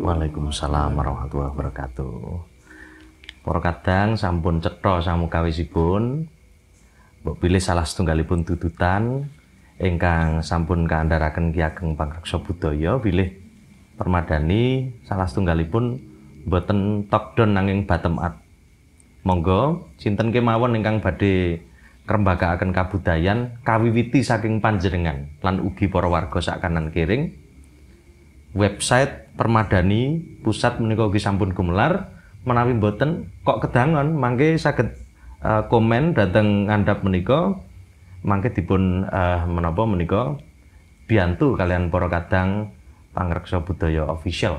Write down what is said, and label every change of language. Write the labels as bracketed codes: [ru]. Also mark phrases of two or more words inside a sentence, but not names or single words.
[ar] Waalaikumsalam warahmatullahi wabarakatuh. [jv] Para kadang sampun cetha samukawisipun mbok pilih salah setunggalipun tututan ingkang sampun kaandharaken Ki Ageng Pangreksa Budaya bilih permadani salah setunggalipun boten [en] top down [jv] nanging [en] bottom up. [jv] Monggo sinten kemawon ingkang badhe ngrembakakaken kabudayan kawiwiti saking panjenengan lan ugi para warga sak kanan kiring. Website Permadani Pusat menika ugi sampun gumelar menawi boten kok kedangon mangke saged komen dhateng ngandhap menika mangke dipun menapa menika biyantu kalian para kadang Pangreksa Budaya Official.